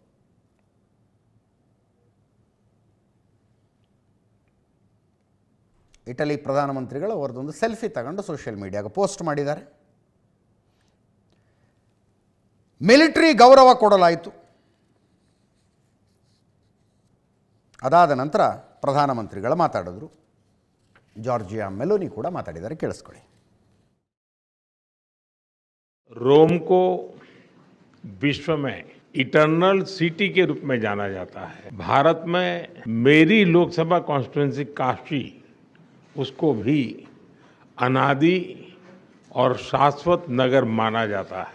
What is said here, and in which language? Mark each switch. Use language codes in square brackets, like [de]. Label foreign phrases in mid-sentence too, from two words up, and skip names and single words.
[kn] ಇಟಲಿ ಪ್ರಧಾನಮಂತ್ರಿಗಳು ಅವರದೊಂದು ಸೆಲ್ಫಿ ತಗೊಂಡು [en] social media [kn] ಪೋಸ್ಟ್ ಮಾಡಿದ್ದಾರೆ. ಮಿಲಿಟರಿ ಗೌರವ ಕೊಡಲಾಯಿತು. ಅದಾದ ನಂತರ ಪ್ರಧಾನಮಂತ್ರಿಗಳು ಮಾತಾಡಿದ್ರು. ಜಾರ್ಜಿಯಾ ಮೆಲೋನಿ ಕೂಡ ಮಾತಾಡಿದ್ದಾರೆ, ಕೇಳಿಸ್ಕೊಳ್ಳಿ. [hi] रोम को विश्व में [en] eternal city [hi] के रूप में जाना जाता है. भारत में मेरी लोकसभा कॉन्स्टिट्यूंसी काशी, उसको भी अनादि और शाश्वत नगर माना जाता है.